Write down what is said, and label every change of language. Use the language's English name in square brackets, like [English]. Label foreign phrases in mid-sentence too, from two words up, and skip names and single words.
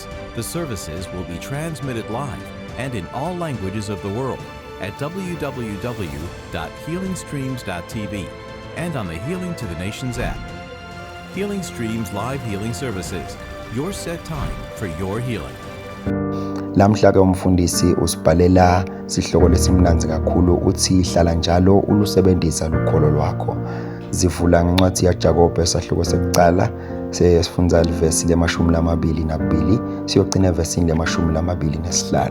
[English] The services will be transmitted live and in all languages of the world at www.healingstreams.tv and on the Healing to the Nations app. Healing Streams Live Healing Services. Your set time for your healing. [Swati] Lamhla ke umfundisi usibhalela sihloko lesimnanzi kakhulu uthi hlala njalo ulusebenzisa lukholo lwakho. Zivula ngencwadi yaJakobe esahluko sekucala sesifunza ivesi le-22 siyogcina evesini le-25.